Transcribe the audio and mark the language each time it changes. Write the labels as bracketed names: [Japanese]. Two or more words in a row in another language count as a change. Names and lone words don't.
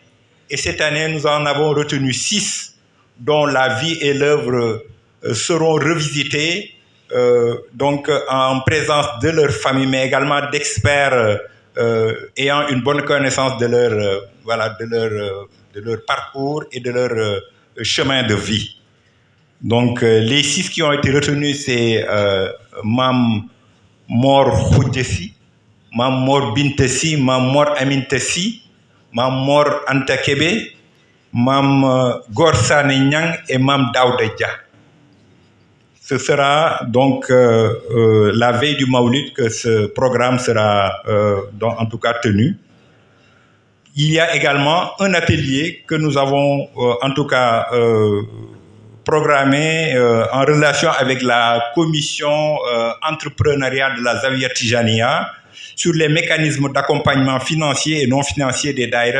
[French] Et cette année, nous en avons retenu 6, dont la vie et l'œuvre seront revisitées, donc en présence de leur famille, mais également d'experts ayant une bonne connaissance de leur parcours et de leur chemin de vie. Donc les 6 qui ont été retenus, c'est Mam Mor Khoudjessi, Mam Mor Bintessi, Mam Mor Amintessi, Mam Mor Anta Kébé, Mam Gorsane Nyang et Mam Daouda Dia. Ce sera donc la veille du Maoulid que ce programme sera en tout cas tenu. Il y a également un atelier que nous avons en tout cas programmé en relation avec la commission entrepreneuriat de la Zawiya Tijaniya sur les mécanismes d'accompagnement financier et non financier des daïras.